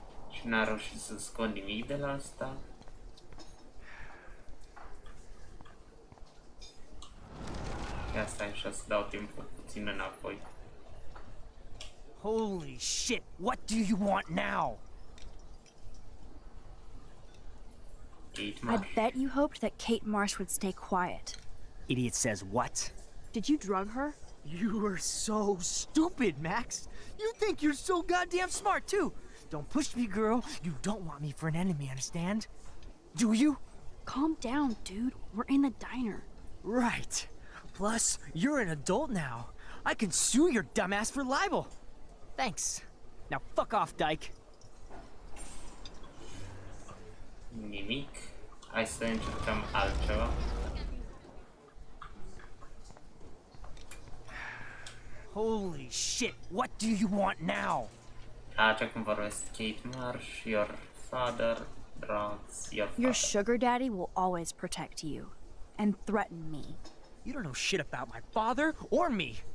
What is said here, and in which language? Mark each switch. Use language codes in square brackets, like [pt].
[ro] Și n-a reușit să scot nimic de la asta. Și asta e și o să dau timpul puțin înapoi. [en] Holy shit, what do you want now? Kate I Marsh. bet you hoped that Kate Marsh would stay quiet. Idiot says what? Did you drug her? You are so stupid, Max. You think you're so goddamn smart, too. Don't push me, girl. You don't want me for an enemy, understand? Do you? Calm down, dude. We're in the diner. Right. Plus, you're an adult now. I can sue your dumbass for libel. Thanks. Now fuck off, Dyke. [ro] Nimic. Hai să încercăm altceva. [en] Holy shit, what do you want now? [ro] Așa cum vorbesc Kate Marsh, [en] your father, drugs, your father. Your sugar daddy will always protect you. And threaten me. You don't know shit about my father or me.